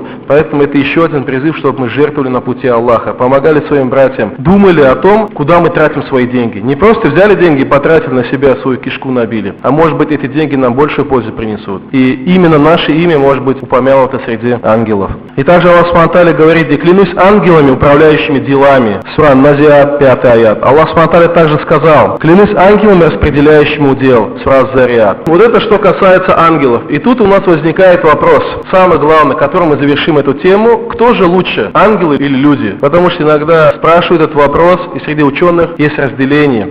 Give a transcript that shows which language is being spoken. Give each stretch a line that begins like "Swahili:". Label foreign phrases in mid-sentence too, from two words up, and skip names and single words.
Russian: Поэтому это еще один призыв, чтобы мы жертвовали на пути Аллаха, помогали своим братьям, думали о том, куда мы тратим свои деньги. Не просто взяли деньги и потратили на себя, свою кишку набили. А может быть, эти деньги нам большую пользу принесут. И именно наше имя может быть упомянуто среди ангелов. И также Аллах
Arabic: سبحانه وتعالى
Russian: говорит: «И клянусь ангелами, управляющими делами». Сура Назиат, 5 аят. Аллах
Arabic: سبحانه وتعالى
Russian: также сказал: «Клянусь ангелами, распределяющими удел». Сура Зариат. Вот это что касается ангелов. И тут у нас возникает вопрос, самый главный, которым мы завершим эту тему: кто же лучше, ангелы или люди? Потому что иногда спрашивают этот вопрос, и среди ученых есть разделение.